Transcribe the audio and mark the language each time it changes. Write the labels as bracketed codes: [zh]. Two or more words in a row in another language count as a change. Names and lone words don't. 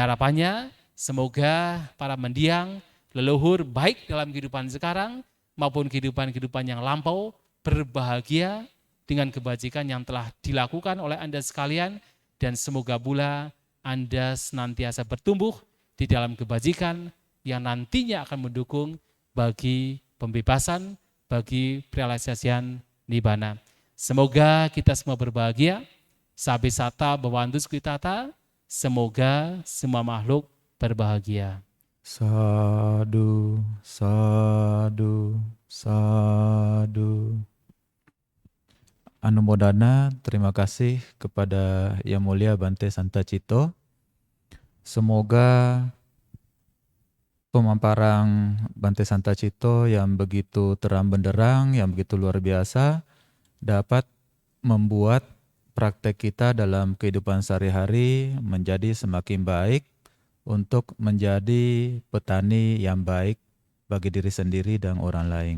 [id] Dan harapannya semoga para mendiang, leluhur baik dalam kehidupan sekarang maupun kehidupan-kehidupan yang lampau, berbahagia dengan kebajikan yang telah dilakukan oleh Anda sekalian, dan semoga pula Anda senantiasa bertumbuh di dalam kebajikan yang nantinya akan mendukung bagi pembebasan, bagi realisasian nibbana. Semoga kita semua berbahagia. [pi] Sabi sata bawantus kitata, [id] semoga semua makhluk berbahagia. [pi] Sadu, sadu, sadu. [id] Anumodana, terima kasih kepada Yang Mulia Bante Santacito. Semoga pemaparan Bante Santacito yang begitu terang benderang, yang begitu luar biasa, dapat membuat praktek kita dalam kehidupan sehari-hari menjadi semakin baik untuk menjadi petani yang baik bagi diri sendiri dan orang lain.